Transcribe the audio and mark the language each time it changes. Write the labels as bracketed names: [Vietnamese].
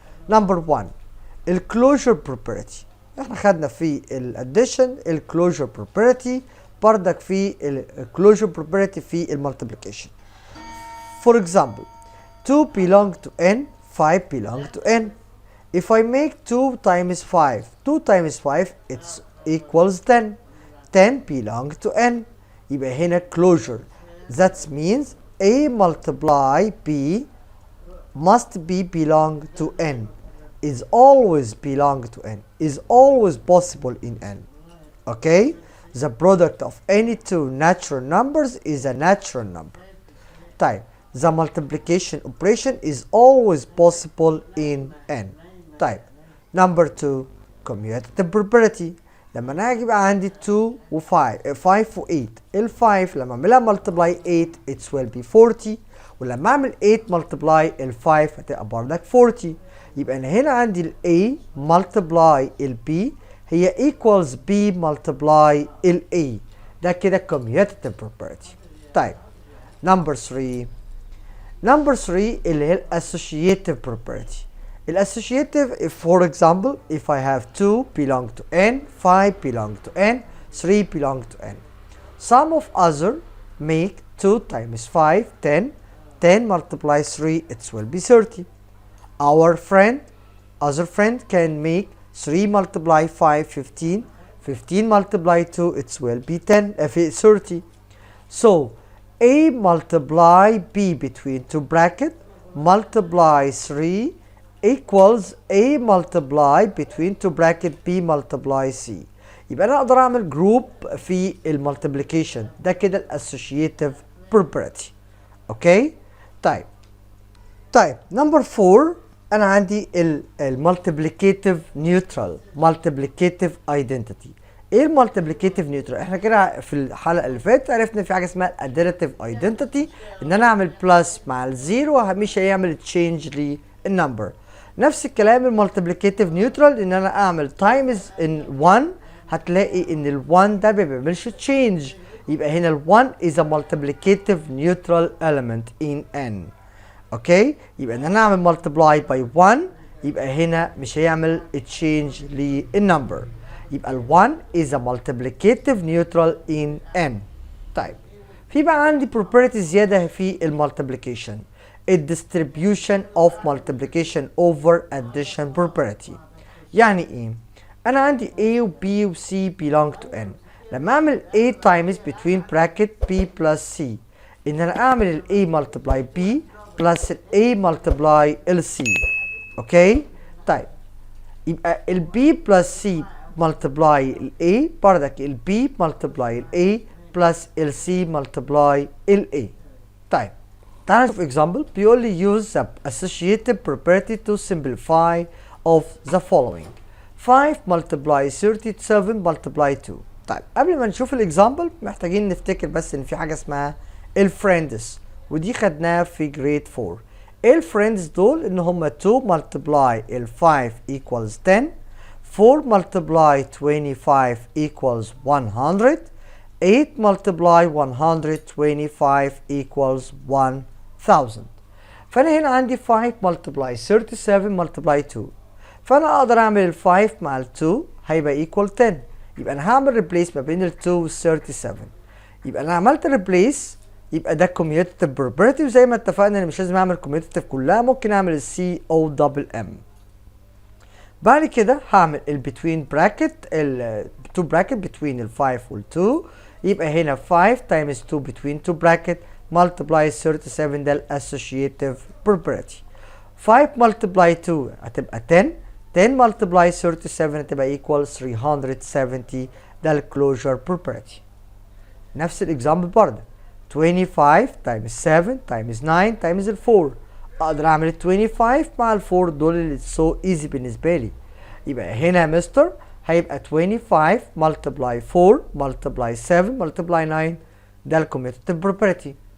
[Arabic] نمبر 1 الكلوجر بروبرتي. احنا خدنا في الاديشن الكلوجر بروبرتي، بردك في الكلوجر بروبرتي في المالتيبليكيشن. [English] For example 2 belong to n, 5 belong to n. If I make 2 times 5, 2 times 5 it's equals 10. 10 belong to n. [Arabic] يبقى هنا closure. [English] That means A multiply B must be belong to n, is always belong to n, is always possible in n. Okay? The product of any two natural numbers is a natural number. طيب the multiplication operation is always possible in n. طيب number 2 commutative property. [Arabic] لما انا هاجي بقى عندي 2 و 5 و 8، ال 5 لما اعملها ملتبلاي 8 [English] it will be 40، [Arabic] ولما اعمل 8 ملتبلاي ال 5 هتبقى بردك 40. يبقى انا هنا عندي ال A ملتبلاي ال B هي equals B ملتبلاي ال A. ده كده [English] commutative property. [Arabic] طيب [English] number 3 [Arabic] اللي هي [English] associative property. Associative, if for example, if I have 2 belong to n, 5 belong to n, 3 belong to n. Sum of other make 2 times 5, 10. 10 multiply 3, it will be 30. Our other friend can make 3 multiply 5, 15. 15 multiply 2, it will be 30. So, A multiply B between two brackets, multiply 3 equals A multiply between two bracket B multiply C. [Arabic] يبقى انا اقدر اعمل جروب في المالتيبليكيشن. ده كده الاسوشيتيف بروبرتي. اوكي؟ طيب نمبر 4 انا عندي المالتيبليكيتيف نيوترال مالتيبليكيتيف ايدنتيتي. ايه المالتيبليكيتيف نيوترال؟ احنا كده في الحلقه اللي فاتت عرفنا في حاجه اسمها الاديتيف ايدنتيتي، ان انا اعمل بلس مع الزيرو مش هيعمل تشينج للنمبر. نفس الكلام المالتيبليكيتيف نيوترال، ان انا اعمل تايمز ان 1 هتلاقي ان ال 1 ده ما بيعملش تشينج. يبقى هنا ال [English] 1 is a multiplicative neutral element in n. [Arabic] اوكي؟ يبقى ان انا اعمل مالتيبلاي باي 1 يبقى هنا مش هيعمل تشينج للنمبر. يبقى ال [English] 1 is a multiplicative neutral in n. [Arabic] طيب في بقى عندي property زياده في المالتيبليكيشن، الديستريبيوشن اوف مالتيبليكيشن اوفر اديشن property. يعني ايه؟ انا عندي A و B و C [English] belong to n. [Arabic] لما اعمل A times [English] between bracket B plus C، [Arabic] ان انا اعمل ال A multiply B plus ال A multiply ال C. اوكي؟ طيب يبقى ال B plus C multiply ال A بردك ال B multiply ال A plus ال C multiply ال A. طيب تعال نشوف example. بيقول لي [English] use the associative property to simplify of the following. 5 multiply 37 multiply 2. [Arabic] طيب قبل ما نشوف الاكزامبل محتاجين نفتكر بس ان في حاجه اسمها الفريندز، ودي خدناها في جريد 4. الفريندز دول ان هم 2 multiply ال 5 equals 10، 4 multiply 25 equals 100، 8 multiply 125 equals 1000. فانا هنا عندي 5 multiply 37 multiply 2، فانا اقدر اعمل ال 5 مع ال 2 هيبقى equal 10. يبقى انا هعمل ريبليس ما بين ال 2 وال 37. يبقى انا عملت ريبليس، يبقى ده commutative property. وزي ما اتفقنا ان مش لازم اعمل commutative كلها، ممكن اعمل ال COMM. بعد كده هعمل ال between bracket ال 2 bracket between ال 5 وال 2. يبقى هنا [English] 5 times 2 between 2 bracket multiply 37، ده ال associative property. [Arabic] 5 multiply 2 هتبقى 10، 10 multiply 37 هتبقى equal 370، ده ال [English] closure property. [Arabic] نفس الاكزامبل برضه 25 times 7 times 9 times ال 4. اقدر اعمل ال 25 مع ال 4 دول اللي [English] so easy [Arabic] بالنسبه لي. يبقى هنا يا مستر هيبقى 25 multiply 4 multiply 7 multiply 9، ده ال [English] commutative property.